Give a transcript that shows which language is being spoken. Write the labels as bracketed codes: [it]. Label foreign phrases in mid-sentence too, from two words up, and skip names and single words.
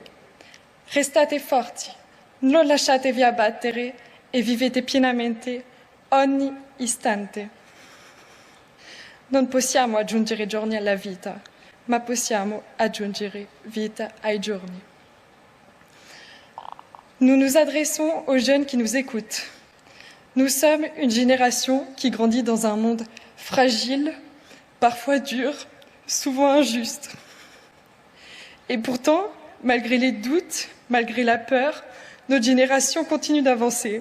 [it] Restate forti, non lasciatevi abbattere e vivete pienamente ogni istante. Non possiamo aggiungere giorni alla vita, ma possiamo aggiungere vita ai giorni. [fr] Nous nous adressons aux jeunes qui nous écoutent. Nous sommes une génération qui grandit dans un monde fragile, parfois dur, souvent injuste. Et pourtant, malgré les doutes, malgré la peur, notre génération continue d'avancer.